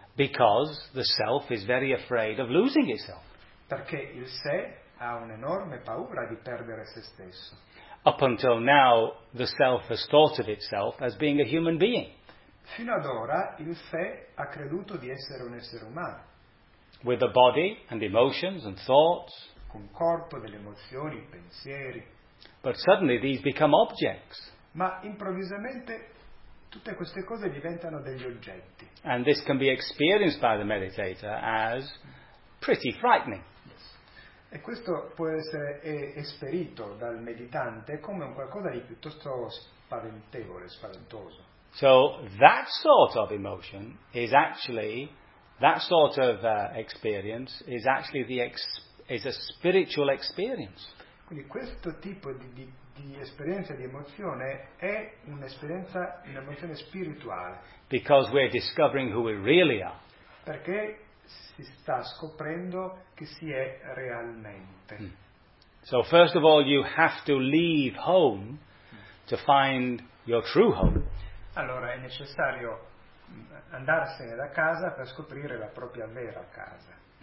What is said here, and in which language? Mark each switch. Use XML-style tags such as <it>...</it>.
<en>Because the self is very afraid of losing itself.</en> <it>Perché il sé ha un'enorme paura di perdere se stesso.</it> <en>Up until now, the self has thought of itself as being a human being.</en> <it>Fino ad ora il sé ha creduto di essere un essere umano.</it> <en>With a body and emotions and thoughts.</en> <it>Con corpo, delle emozioni, pensieri.</it> <en>But suddenly these become objects.</en> <it>Ma improvvisamente tutte queste cose diventano degli oggetti.</it> <en>And this can be experienced by the meditator as pretty frightening. Yes.</en> <it>E questo può essere esperito dal meditante come un qualcosa di piuttosto spaventevole, spaventoso.</it> <en>So that sort of emotion is actually, that sort of experience is actually is a spiritual experience.</en> <it>Quindi questo tipo di esperienza, di emozione, è un'emozione spirituale.</it> <en>Because we're discovering who we really are.</en> <it>Perché si sta scoprendo chi si è realmente.</it> <en>So first of all you have to leave home to find your true home.</en> <it>Allora è necessario andarsene da casa per scoprire la propria vera casa.</it>